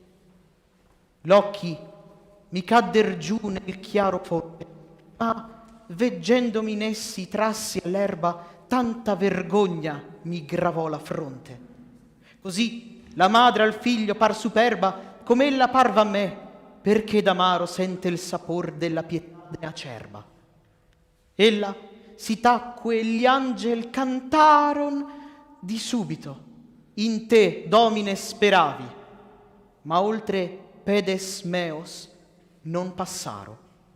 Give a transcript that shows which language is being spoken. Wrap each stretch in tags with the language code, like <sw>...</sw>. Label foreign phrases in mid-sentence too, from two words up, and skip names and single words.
<it>L'occhi mi cadder giù nel chiaro fonte, ma veggendomi in essi trassi all'erba, tanta vergogna mi gravò la fronte. Così la madre al figlio par superba, come ella parva a me, perché d'amaro sente il sapor della pietà acerba. Ella si tacque e gli angel cantaron di subito,</it> <la>in te, Domine, speravi,</la> <it>ma oltre</it> <la>pedes meos</la> <it>non passaro.</it>